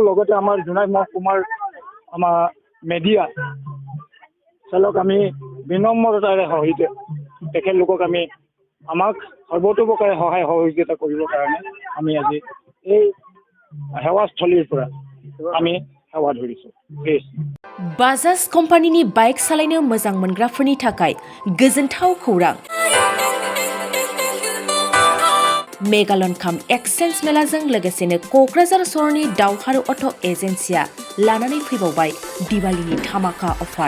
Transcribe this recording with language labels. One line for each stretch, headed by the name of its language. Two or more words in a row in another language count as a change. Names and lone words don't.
Assamese: লগতে আমাৰ জোনাই মহকুমাৰ আমাৰ মেডিয়া চালক আমি বিনম্ৰতাৰে সহিতে তেখেতলোকক আমি আমাক সৰ্বতোপ্ৰকাৰে সহায় সহযোগিতা কৰিবৰ কাৰণে আমি আজি এই সেৱাস্থলীৰ পৰা আমি সেৱা ধৰিছোঁ।
Bodo: बाजाज कम्पानिनि बाइक सालायनो मोजां मोनग्राफोरनि थाखाय गोजोनथाव खौरां। मेगालन काम एक्सचेन्ज मेलाजों लोगोसेनो क'क्राझार सहरनि दावहारु अट' एजेन्सिया लानानै फैबावबाय दिवालीनि धामाका अफार।